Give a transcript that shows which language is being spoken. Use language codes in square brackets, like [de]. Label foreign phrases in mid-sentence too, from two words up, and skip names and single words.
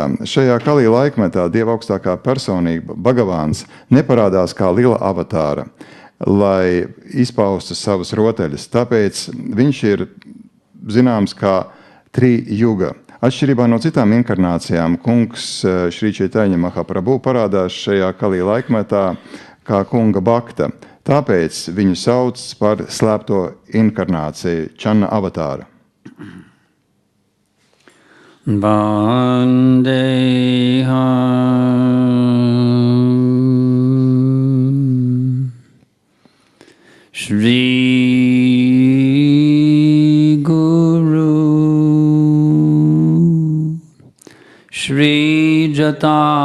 [lv] Šajā Kali laikmetā Dieva augstākā personība, Bhagavāns, neparādās kā [sa] लीला अवतार, [lv] lai izpaustu savas rotaļas. Tāpēc viņš ir zināms kā Tri-juga. Atšķirībā no citām inkarnācijām, kungs Šri Chaitanya Mahaprabhu parādās šajā Kali laikmetā kā kunga bhakta. Tāpēc viņu sauc par slēpto inkarnāciju, [sa] छन्न अवतार. वन्देऽहं श्री गुरु श्री जात